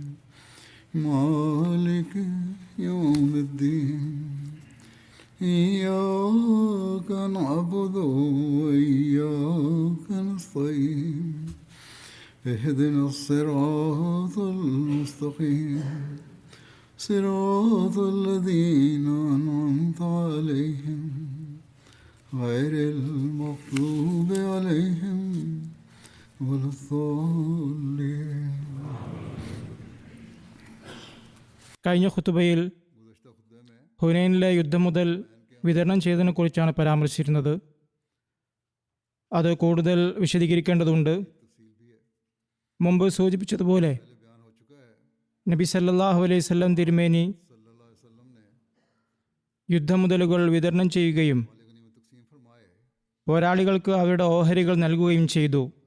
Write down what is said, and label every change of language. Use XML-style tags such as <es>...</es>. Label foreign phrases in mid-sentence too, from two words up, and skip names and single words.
<ar>مالك يوم الدين إياك نعبد وإياك نستعين اهدنا الصراط المستقيم صراط الذين أنعمت عليهم غير المغضوب عليهم ولا الضالين.</ar> <ml>കഴിഞ്ഞ ഖുതുബയിൽ ഹുനൈനിലെ യുദ്ധം മുതൽ വിതരണം ചെയ്തതിനെക്കുറിച്ചാണ് പരാമർശിച്ചിരുന്നത്. അത് കൂടുതൽ വിശദീകരിക്കേണ്ടതുണ്ട്. മുമ്പ് സൂചിപ്പിച്ചതുപോലെ നബി</ml> <ar>صلى الله عليه وسلم</ar> <ml>തിരുമേനി യുദ്ധമുതലുകൾ വിതരണം ചെയ്യുകയും പോരാളികൾക്ക് അവരുടെ ഓഹരികൾ നൽകുകയും ചെയ്തു.</ml>